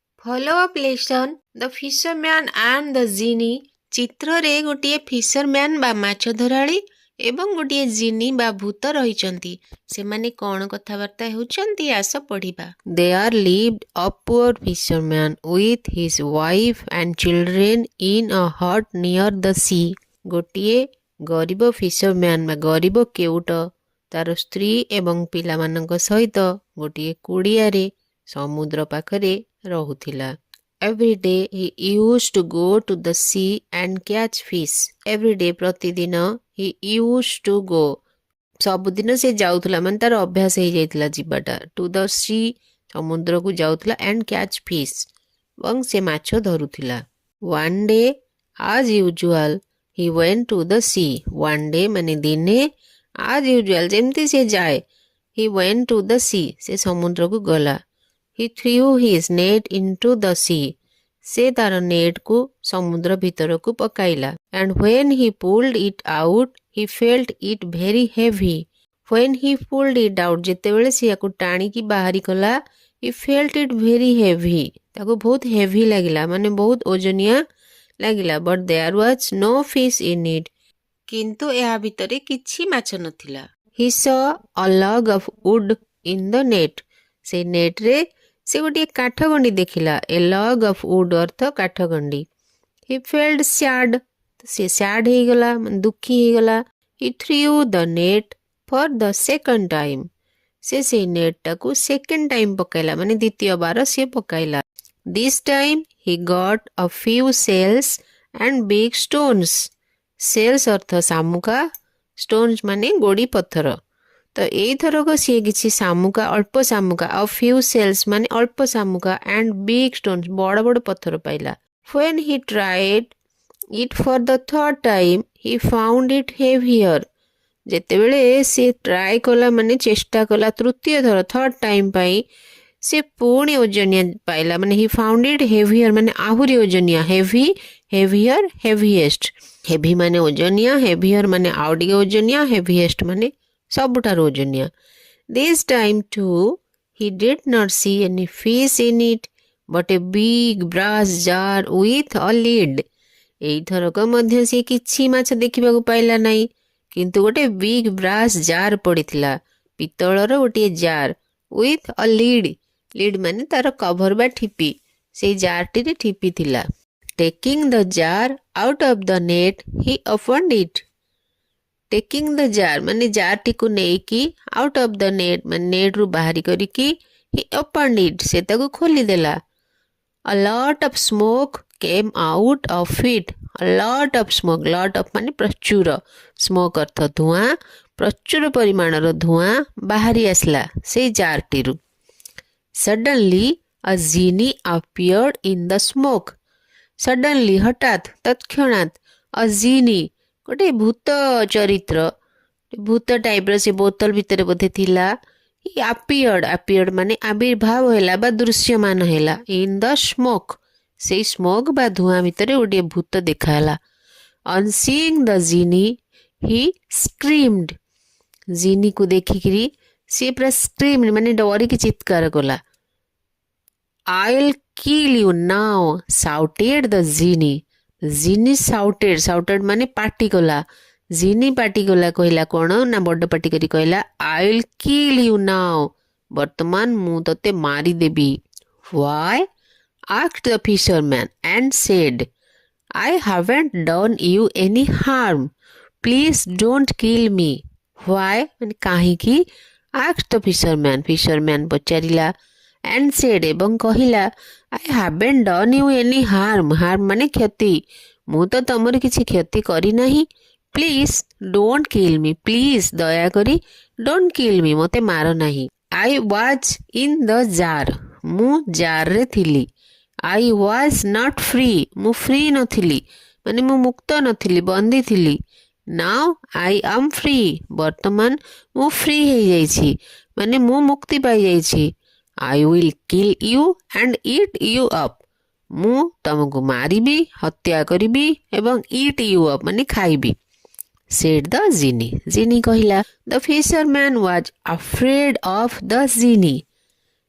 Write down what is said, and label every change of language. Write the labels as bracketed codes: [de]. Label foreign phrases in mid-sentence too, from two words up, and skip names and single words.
[en] Follow-up lesson The Fisherman and the Genie [or] ଚିତ୍ରରେ ଗୋଟିଏ ଫିସରମ୍ୟାନ୍ ବା ମାଛ ଧରାଳି ଏବଂ ଗୋଟିଏ ଜିନି ବା ଭୂତ ରହିଛନ୍ତି। ସେମାନେ କ'ଣ କଥାବାର୍ତ୍ତା ହେଉଛନ୍ତି ଆସ ପଢ଼ିବା। [en] There lived a poor fisherman with his wife and children in a hut near the sea. [or] ଗୋଟିଏ ଗରିବ ଫିସରମ୍ୟାନ୍ ବା ଗରିବ କେଉଟ ତାର ସ୍ତ୍ରୀ ଏବଂ ପିଲାମାନଙ୍କ ସହିତ ଗୋଟିଏ କୁଡ଼ିଆରେ ସମୁଦ୍ର ପାଖରେ ରହୁଥିଲା। [en] Every day he used to go to the sea and catch fish. Every day [or] ପ୍ରତିଦିନ [en] he used to go [or] ସବୁଦିନ ସେ ଯାଉଥିଲା ମାନେ ତାର ଅଭ୍ୟାସ ହେଇଯାଇଥିଲା ଯିବାଟା [en] to the sea [or] ସମୁଦ୍ରକୁ ଯାଉଥିଲା [en] and catch fish [or] ଏବଂ ସେ ମାଛ ଧରୁଥିଲା। [en] One day as usual he went to the sea. One day [or] ମାନେ ଦିନେ [en] as usual [or] ଯେମିତି ସେ ଯାଏ [en] he went to the sea [or] ସେ ସମୁଦ୍ରକୁ ଗଲା। [en] He threw his net into the sea. [or] ସେ ତାର ନେଟ୍କୁ ସମୁଦ୍ର ଭିତରକୁ ପକାଇଲା। [en] And when he pulled it out, he felt it very heavy. When he pulled it out, [or] ଯେତେବେଳେ ସେ ୟାକୁ ଟାଣିକି ବାହାରି କଲା, [en] he felt it very heavy. [or] ତାକୁ ବହୁତ heavy ଲାଗିଲା ମାନେ ବହୁତ ଓଜନିଆ ଲାଗିଲା। [en] But there was no fish in it. [or] କିନ୍ତୁ ଏହା ଭିତରେ କିଛି ମାଛ ନଥିଲା। [en] He saw a log of wood in the net. [or] ସେ ନେଟ୍ରେ ସେ ଗୋଟିଏ କାଠଗଣ୍ଡି ଦେଖିଲା। [en] a log of wood [or] ଅର୍ଥ କାଠଗଣ୍ଡି। [en] he felt sad [or] ସେ ସ୍ୟାଡ୍ ହେଇଗଲା ମାନେ ଦୁଃଖୀ ହେଇଗଲା। [en] he threw the net for the second time [or] ସେ ସେଇ ନେଟ୍ଟାକୁ [en] second time [or] ପକାଇଲା ମାନେ ଦ୍ୱିତୀୟ ବାର ସିଏ ପକାଇଲା। [en] This time he got a few shells and big stones. [or] ସେଲ୍ସ ଅର୍ଥ ଶାମୁକା ଷ୍ଟୋନ୍ସ ମାନେ ଗୋଡ଼ି ପଥର। ତ ଏଇଥରକ ସିଏ କିଛି ଶାମୁକା ଅଳ୍ପ ଶାମୁକା ଆଉ [en] few shells [or] ମାନେ ଅଳ୍ପ ଶାମୁକା [en] and big stones [or] ବଡ଼ ବଡ଼ ପଥର ପାଇଲା। [en] When he tried it for the third time he found it heavier. [or] ଯେତେବେଳେ ସେ ଟ୍ରାଏ କଲା ମାନେ ଚେଷ୍ଟା କଲା ତୃତୀୟ ଥର [en] third time [or] ପାଇଁ ସେ ପୁଣି ଓଜନିଆ ପାଇଲା ମାନେ [en] he found it heavier [or] ମାନେ ଆହୁରି ଓଜନିଆ [en] heavy heavier heaviest heavy [or] ମାନେ ଓଜନିଆ heavier ମାନେ ଆଉ ଟିକେ ଓଜନିଆ heaviest ମାନେ ସବୁଠାରୁ ଓଜନିଆ। [en] This time too he did not see any fish in it but a big brass jar with a lid. [or] ଏଇଥରକ ମଧ୍ୟ ସେ କିଛି ମାଛ ଦେଖିବାକୁ ପାଇଲା ନାହିଁ କିନ୍ତୁ ଗୋଟେ [en] big brass jar [or] ପଡ଼ିଥିଲା ପିତ୍ତଳର ଗୋଟିଏ ଜାର [en] with a lid. [or] ଲିଡ୍ ମାନେ ତାର କଭର ବା ଠିପି ସେଇ ଜାରଟିରେ ଠିପି ଥିଲା। [en] Taking the jar out of the net he opened it. Taking the jar [or] ମାନେ ଜାରଟିକୁ ନେଇକି [en] out of the net [or] ମାନେ ନେଟ୍ରୁ ବାହାରି କରିକି [en] he opened it [or] ସେ ତାକୁ ଖୋଲିଦେଲା। [en] A lot of smoke came out of it. A lot of smoke lot of [or] ମାନେ ପ୍ରଚୁର smoke ଅର୍ଥ ଧୂଆଁ ପ୍ରଚୁର ପରିମାଣର ଧୂଆଁ ବାହାରି ଆସିଲା ସେଇ ଜାରଟିରୁ। [en] Suddenly a genie appeared in the smoke. [or] Suddenly ହଠାତ୍ ତତ୍କ୍ଷଣାତ୍ [en] a genie [or] ଗୋଟେ ଭୂତ ଚରିତ୍ର ଭୂତ ଟାଇପ୍ର ସେ ବୋତଲ ଭିତରେ ବୋଧେ ଥିଲା। appeared ମାନେ ଆବିର୍ଭାବ ହେଲା ବା ଦୃଶ୍ୟମାନ ହେଲା [en] in the smoke [or] ସେଇ ସ୍ମୋକ୍ ବା ଧୂଆଁ ଭିତରେ ଗୋଟିଏ ଭୂତ ଦେଖାହେଲା। [en] On seeing the genie he screamed. [or] ଜିନିକୁ ଦେଖିକିରି ସିଏ ପୁରା screamed ମାନେ ଡରିକି ଚିତ୍କାର କଲା। [en] I'll kill you now shouted the genie. [or] ଜିନି shouted ମାନେ ପାଟି କଲା। ଜିନି ପାଟି କଲା କହିଲା କ'ଣ ନା ବଡ଼ ପାଟି କରି କହିଲା [en] I'll kill you now [or] ବର୍ତ୍ତମାନ ମୁଁ ତତେ ମାରିଦେବି। [en] Why? asked the fisherman and said I haven't done you any harm. Please don't kill me. Why? [or] ମାନେ କାହିଁକି? [en] asked the fisherman ପଚାରିଲା and said [or] ଏବଂ କହିଲା [en] I haven't done you any harm. [or] harm ମାନେ କ୍ଷତି ମୁଁ ତ ତମର କିଛି କ୍ଷତି କରିନାହିଁ। [en] please don't kill me please ଦୟାକରି don't kill me [or] ମୋତେ ମାର ନାହିଁ। [en] I was in the jar [or] ମୁଁ ଜାରରେ ଥିଲି। [en] I was not free [or] ମୁଁ ଫ୍ରି ନଥିଲି ମାନେ ମୁଁ ମୁକ୍ତ ନଥିଲି ବନ୍ଦୀ ଥିଲି। [en] Now I am free [or] ବର୍ତ୍ତମାନ ମୁଁ ଫ୍ରି ହେଇଯାଇଛି ମାନେ ମୁଁ ମୁକ୍ତି ପାଇଯାଇଛି। [en] I will kill you and eat you up [or] ମୁଁ ତମକୁ ମାରିବି ହତ୍ୟା କରିବି ଏବଂ [en] eat you up [or] ମାନେ ଖାଇବି। [en] said the genie. [or] ଜିନି କହିଲା [en] The fisherman was afraid of the genie.